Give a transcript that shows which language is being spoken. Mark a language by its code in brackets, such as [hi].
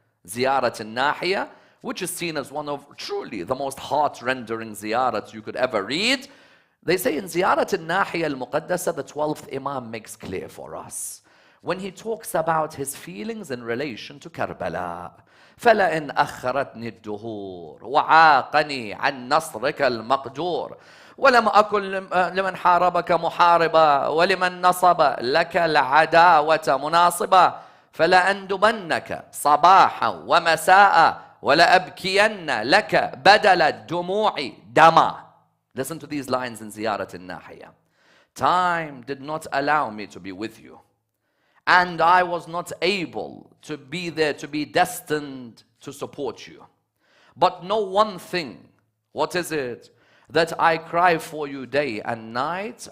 [en] Ziyarat al-Nahiya, which is seen as one of truly the most heart-rendering ziyarats you could ever read. They say in Ziyarat al-Nahiya al-Muqaddasa, the 12th Imam makes clear for us when he talks about his feelings in relation to Karbala. [ar] فَلَئِنْ أَخَّرَتْنِي الدُّهُورُ وَعَاقَنِي عَنْ نَصْرِكَ الْمَقْدُورُ ولم أكن لمن حاربك محاربا ولمن نصب لك العداوة مناصبا فلأندبنك صباحا ومساء ولأبكين لك بدل الدموع دما. [en] Listen to these lines in Ziyarat al-Nahiya. Time did not allow me to be with you, and I was not able to be there to be destined to support you. But know one thing. What is it? That I cry for you day and night.